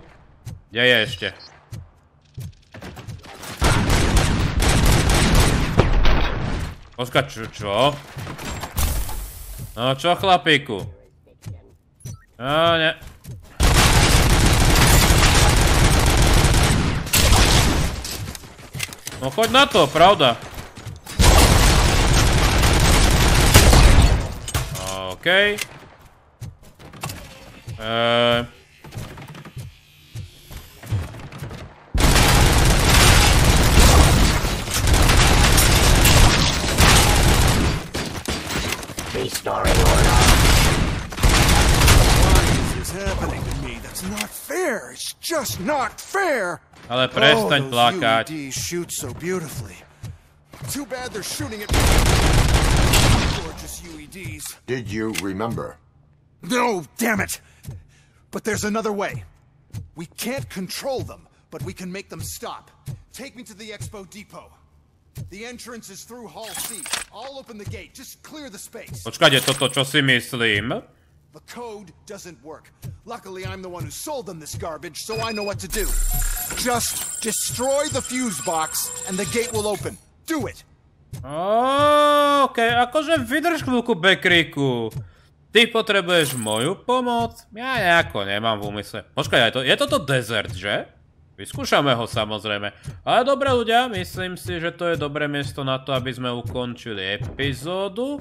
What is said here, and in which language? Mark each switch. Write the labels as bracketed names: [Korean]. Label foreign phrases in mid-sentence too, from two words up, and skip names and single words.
[Slovak] Kde je ešte? Počkať, čo? No čo, chlapíku? Ne. No choď na to, pravda. OK. [English] Restoring order. What is happening to me? That's not fair. It's just not fair. [Slovak] Ale prestaň plakať. [English] UEDs shoot so beautifully. Too bad they're shooting at me. Gorgeous UEDs. Did you remember? No, damn it. But there's another way. We can't control them, but we can make them stop. Take me to the Expo Depot. The entrance is through Hall C. I'll open the gate. Just clear the space. [Slovak] Počkajte, toto čo si myslím? [English] The code doesn't work. Luckily, I'm the one who sold them this garbage, so I know what to do. Just destroy the fuse box, and the gate will open. Do it. [Slovak] OK, akože vydrž chvíľku, Bekriku. Ty potrebuješ moju pomoc? Ja nejako nemám v úmysle. Počkaj, je toto desert, že? Vyskúšame ho samozrejme. Ale dobre ľudia, myslím si, že to je dobré miesto na to, aby sme ukončili epizódu.